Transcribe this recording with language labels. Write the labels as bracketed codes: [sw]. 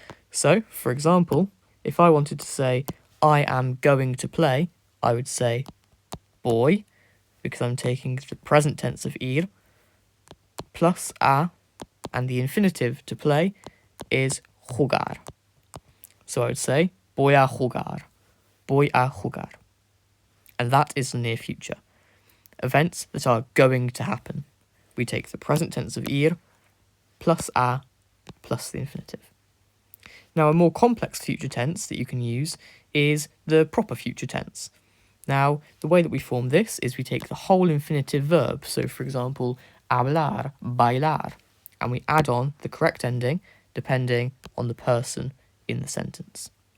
[en] So, for example, if I wanted to say, I am going to play, I would say boy, because I'm taking the present tense of ir, plus a, and the infinitive to play is jugar. So I would say, [es] voy a jugar, voy a jugar. [en] And that is the near future. Events that are going to happen. We take the present tense of ir, plus a, plus the infinitive. Now, a more complex future tense that you can use is the proper future tense. Now, the way that we form this is we take the whole infinitive verb, so for example, hablar, bailar, and we add on the correct ending depending on the person in the sentence.